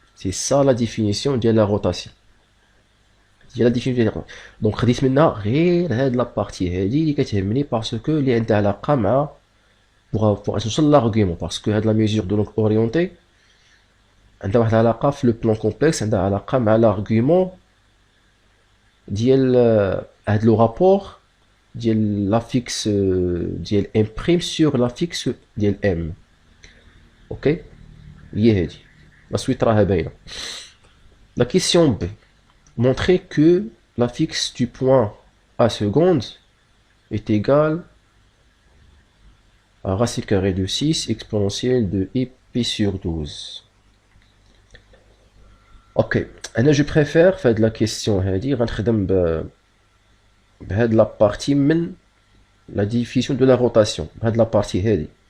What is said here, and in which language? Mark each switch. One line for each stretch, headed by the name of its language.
French: C'est ça la définition de la rotation. ديال la définition de la rotation.
Arabic: Donc خديت منها غير هاد لا بارتي هادي اللي كتهمني باسكو اللي عندها علاقه مع pour نوصل l'argument
French: parce que
Arabic: هاد
French: la mesure de l'angle orienté
Arabic: عندها واحد العلاقه في لو بلان كومبلكس، عندها علاقه مع l'argument ديال هاد لو رابور ديال لا فيكس ديال ام' sur لا فيكس ديال ام. اوكي هي هادي لا سويت راها باينه.
French: La question B. Montrer que la fixe du point A seconde est égale à racine carrée de 6 exponentielle de i pi sur 12. Ok, je préfère faire de la question
Arabic: هادي غنخدم بهاد
French: la partie من la définition de la rotation. بهاد la partie هادي.